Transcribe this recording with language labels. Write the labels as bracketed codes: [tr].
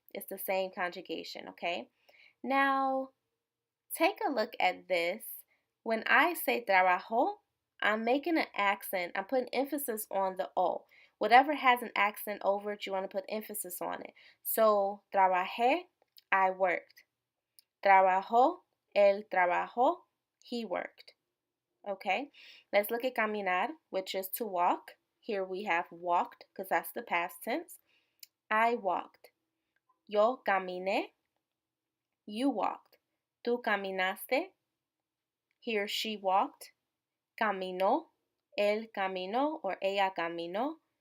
[en] It's the same conjugation, okay? Now, take a look at this. When I say trabajo, I'm making an accent. I'm putting emphasis on the O. Whatever has an accent over it, you want to put emphasis on it. So, trabajé, I worked. [es] Trabajó, él trabajó, [en] he worked. Okay, let's look at caminar, which is to walk. Here we have walked because that's the past tense. I walked. [es] Yo caminé, [en] you walked. [es] Tú caminaste, [en] he or she walked. [es] Caminó, él caminó or ella caminó.